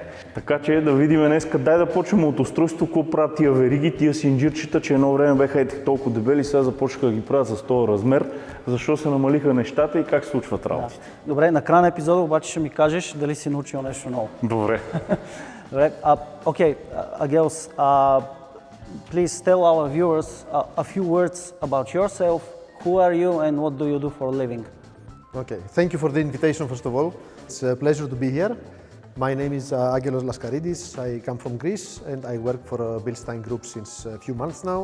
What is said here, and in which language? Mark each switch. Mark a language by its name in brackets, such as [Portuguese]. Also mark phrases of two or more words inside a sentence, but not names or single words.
[Bulgarian] Така че да видим днеска, дай да почнем от устройството, какво правят тия вериги, тия синджирчета, че едно време беха толкова дебели, сега започнаха да ги правят с този размер, защо се намалиха нещата и как се случват работите. Да. Добре, на края на епизода обаче ще ми кажеш дали си научил нещо ново. Добре. [English] Okay, Agels, please tell our viewers a few words about yourself. Who are you and what do you do for a living? Okay, thank you for the invitation first of all. It's a pleasure to be here. My name is Angelos Laskaridis. I come from Greece and I work for Bilstein Group since a few months now.